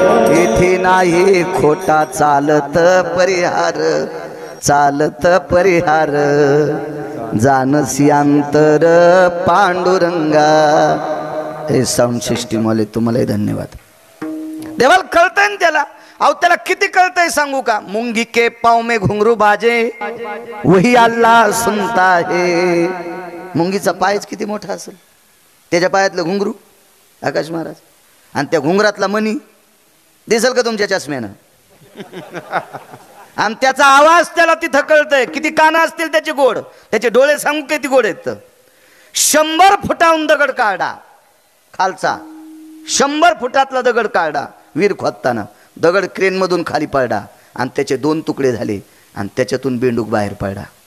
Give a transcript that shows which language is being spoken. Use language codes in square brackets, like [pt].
[mr] येथे नाही खोटा चालत परिहार, चालत परिहार, जानसी अंतर पांडुरंगा. हे साऊंड सिस्टीम वाले तुम्हालाही धन्यवाद. देवाला कळतंय ना त्याला. अहो त्याला किती कळतंय सांगू का. [hi] मुंगी के पाव में घुंगरू बाजे वही अल्लाह सुनता है. [mr] मुंगीचा पायच किती मोठा असेल, त्याच्या पायातलं घुंगरू आकाश महाराज, आणि त्या घुंगरातला मणी दिसेल का तुमच्या चष्म्यानं, आणि त्याचा आवाज त्याला तिथं कळतंय. किती कानं असतील त्याचे गोड, त्याचे डोळे सांगू किती गोड आहेत. 100 फुटाहून दगड काढा खालचा, 100 फुटातला दगड काढा, वीर खोदताना दगड क्रेन मधून खाली पडला आणि त्याचे 2 तुकडे झाले आणि त्याच्यातून बेंडूक बाहेर पडला.